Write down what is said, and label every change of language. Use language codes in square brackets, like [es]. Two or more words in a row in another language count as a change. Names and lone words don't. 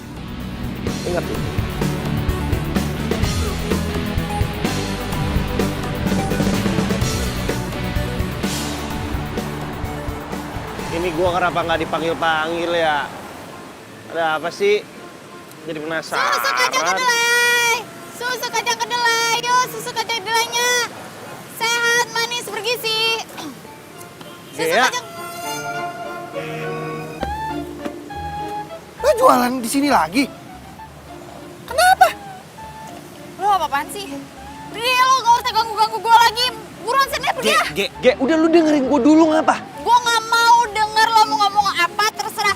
[id] Ingat tuh. Ini gua kenapa nggak dipanggil-panggil ya? Ada apa sih? Jadi penasaran. Susu kacang kedelai! Susu kacang kedelai! Yuk, susu kacang kedelainya! Sehat, manis, bergizi! Susu Iya. kacang... Lo jualan di sini lagi? Kenapa? Lo apa-apaan sih? Dia lo gak usah ganggu-ganggu gue lagi. Buruan sini pergi ya. Ge, udah lu dengerin gue dulu ngapa? Gue gak mau denger lo mau ngomong apa, terserah.